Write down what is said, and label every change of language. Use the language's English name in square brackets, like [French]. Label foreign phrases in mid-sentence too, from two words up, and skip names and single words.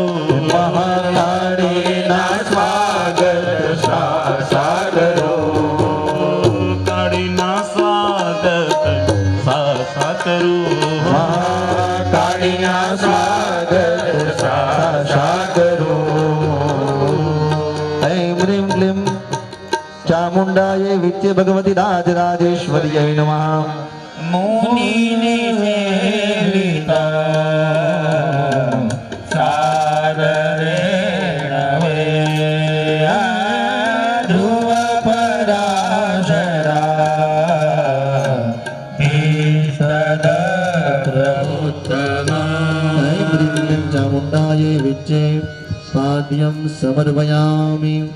[Gujarati] મહાકાળીના સ્વાગત શાસા કરો કાળીના સ્વાગત શાસા કરો મહાકાળીના સ્વાગત શાસા કરો [Sanskrit] ऐं ह्रीं क्लीं चामुण्डायै विद्ये भगवती राजराजेश्वर्यै नमः मुनिने सेविता सादरेण वे ध्रुव पराशरा सदप्रभुत्तमा ऐं ह्रीं क्लीं चामुण्डायै विद्ये पाद्यं समर्पयामि